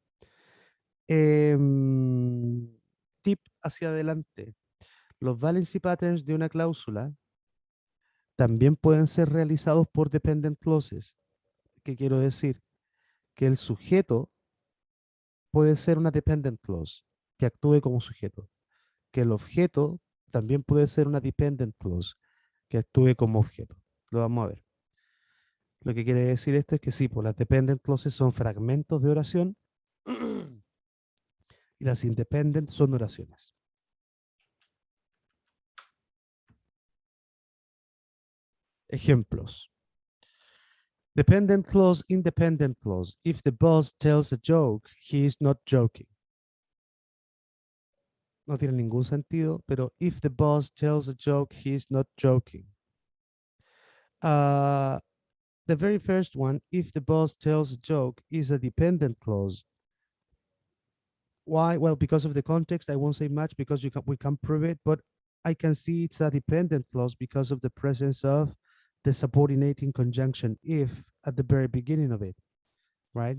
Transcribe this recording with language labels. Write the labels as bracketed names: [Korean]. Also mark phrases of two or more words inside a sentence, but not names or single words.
[Spanish] Em, Tip hacia adelante. Los [English] valency patterns [Spanish] de una cláusula también pueden ser realizados por [English] dependent clauses. [Spanish] ¿Qué quiero decir? Que el sujeto puede ser una [English] dependent clause [Spanish] que actúe como sujeto. Que el objeto también puede ser una [English] dependent clause [Spanish] que actúe como objeto. Lo vamos a ver. Lo que quiere decir esto es que sí, pues las [English] dependent clauses [Spanish] son fragmentos de oración y las independent son oraciones. Ejemplos. [English] Dependent clause, independent clause. If the boss tells a joke, he is not joking. [Spanish] No tiene ningún sentido, pero [English] if the boss tells a joke, he is not joking. Uh, the very first one, if the boss tells a joke, is a dependent clause. Why? Well, because of the context, I won't say much because we can prove it, but I can see it's a dependent clause because of the presence of the subordinating conjunction if at the very beginning of it, right?